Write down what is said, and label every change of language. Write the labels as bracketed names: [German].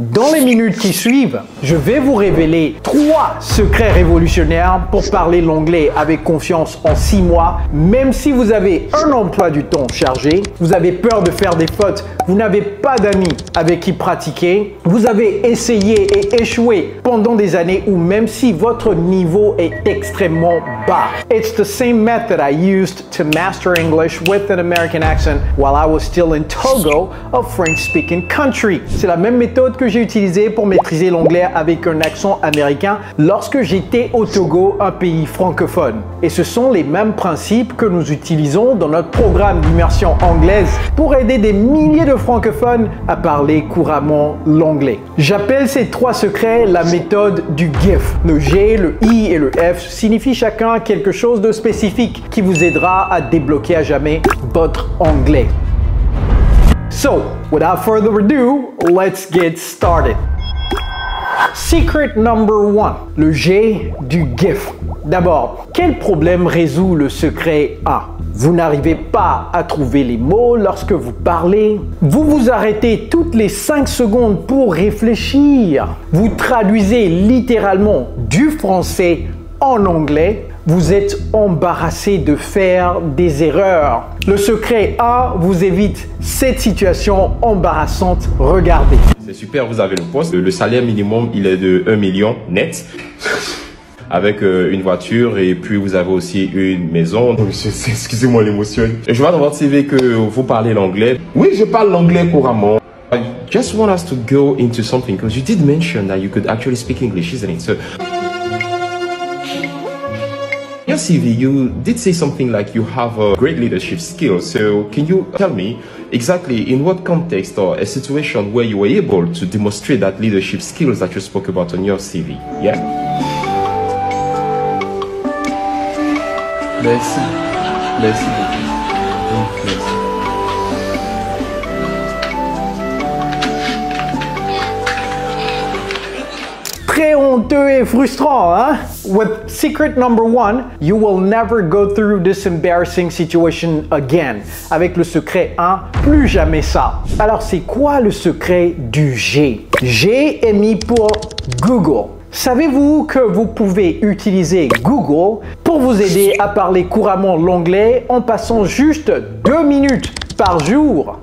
[French] Dans les minutes qui suivent, je vais vous révéler 3 secrets révolutionnaires pour parler l'anglais avec confiance en 6 mois. Même si vous avez un emploi du temps chargé, vous avez peur de faire des fautes, vous n'avez pas d'amis avec qui pratiquer, vous avez essayé et échoué pendant des années ou même si votre niveau est extrêmement bas. [English] It's the same method I used to master English with an American accent while I was still in Togo, a French-speaking country. [French] C'est la même méthode que j'ai utilisé pour maîtriser l'anglais avec un accent américain lorsque j'étais au Togo, un pays francophone. Et ce sont les mêmes principes que nous utilisons dans notre programme d'immersion anglaise pour aider des milliers de francophones à parler couramment l'anglais. J'appelle ces 3 secrets la méthode du GIF. Le G, le I et le F signifient chacun quelque chose de spécifique qui vous aidera à débloquer à jamais votre anglais. [English] So, without further ado, let's get started. Secret number 1, [French] le G du GIF. D'abord, quel problème résout le secret 1? Vous n'arrivez pas à trouver les mots lorsque vous parlez. Vous vous arrêtez toutes les 5 secondes pour réfléchir. Vous traduisez littéralement du français en anglais. Vous êtes embarrassé de faire des erreurs. Le secret 1 vous évite cette situation embarrassante. Regardez. C'est super, vous avez le poste. Le salaire minimum, il est de 1 million net. Avec une voiture et puis vous avez aussi une maison. Excusez-moi l'émotion. Je vois dans votre CV que vous parlez l'anglais. Oui, je parle l'anglais couramment. [English] I just want us to go into something because you did mention that you could actually speak English, isn't it? So, your CV, you did say something like you have a great leadership skill. So can you tell me exactly in what context or a situation where you were able to demonstrate that leadership skills that you spoke about on your CV? Yeah. [French] Merci. Merci beaucoup. Merci. Très honteux et frustrant, hein? [English] With secret number 1, you will never go through this embarrassing situation again. [French] Avec le secret 1, plus jamais ça. Alors c'est quoi le secret du G? G est mis pour Google. Savez-vous que vous pouvez utiliser Google pour vous aider à parler couramment l'anglais en passant juste 2 minutes par jour?